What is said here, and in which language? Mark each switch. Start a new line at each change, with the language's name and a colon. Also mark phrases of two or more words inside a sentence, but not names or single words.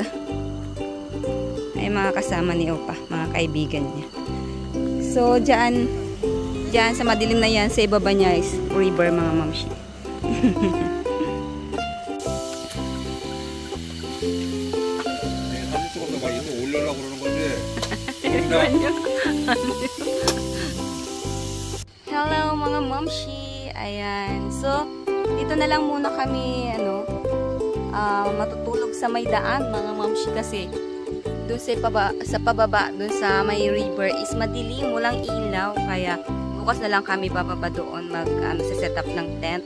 Filipino: Ay, mga kasama ni Opa, mga kaibigan niya. So, dyan sa madilim na yan, sa ibaba niya
English: is river,
Filipino: mga mamshi.
Korean: 올려려고 그러는 건데.
Filipino: Hello mga mamshi. Ayan. So, dito na lang muna kami matutulog sa may daan mga mamshi kasi doon sa pababa, doon sa may river is madilim, walang ilaw, kaya bukas na lang kami bababa doon sa setup ng tent.